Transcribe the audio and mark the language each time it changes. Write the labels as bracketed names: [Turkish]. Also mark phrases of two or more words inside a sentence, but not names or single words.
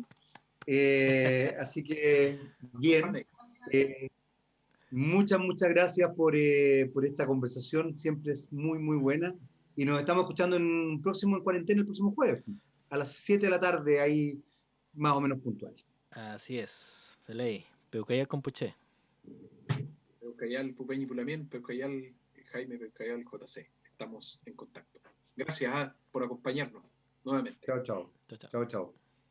[Spanish] Así que, bien. Muchas gracias por esta conversación, siempre es muy, muy buena. Y nos estamos escuchando en cuarentena el próximo jueves, a las 7 de la tarde, ahí más o menos puntual. Así es, [Mapuche] Feley, Peucayal Compuché. Peucayal Pupeñi Pulamien, Peucayal Jaime, Peucayal JC. [Spanish] Estamos en contacto. Gracias por acompañarnos nuevamente. Chao, chao. Chao, chao. Chao, chao.